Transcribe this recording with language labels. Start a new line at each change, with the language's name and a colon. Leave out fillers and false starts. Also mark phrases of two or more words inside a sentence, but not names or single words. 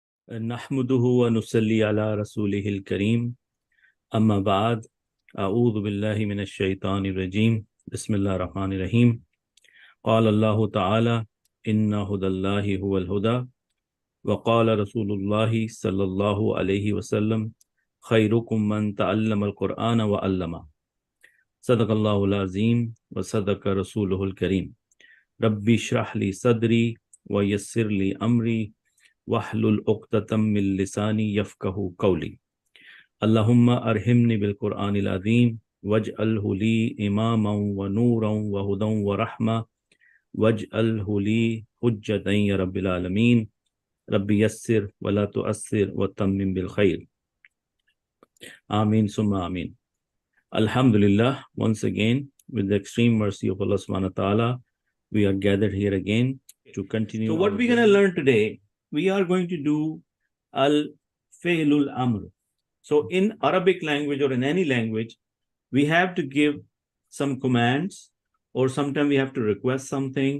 Arabic: نحمده ونصلي على رسوله الكريم أما بعد أعوذ بالله من الشيطان الرجيم بسم الله الرحمن الرحيم قال الله تعالى إن هدى الله هو الهدى وقال رسول الله صلى الله عليه وسلم خيركم من تعلم القرآن وعلمه صدق الله العظيم وصدق رسوله الكريم رب اشرح لي صدري ويسر لي أمري واحلل عقدة من لساني يفقهوا قولي اللهم ارحمني بالقرآن العظيم واجعله لي إماما ونورا وهدى ورحمة واجعله لي حجة يا رب العالمين رب يسر ولا تعسر وتمم بالخير آمين ثم آمين.
English: Alhamdulillah, once again, with the extreme mercy of
Arabic: الله سبحانه وتعالى,
English: we are gathered here again to continue. So what we're going to learn today, we are going to do
Arabic: الفعل الأمر.
English: So in Arabic language or in any language, we have to give some commands or sometimes we have to request something.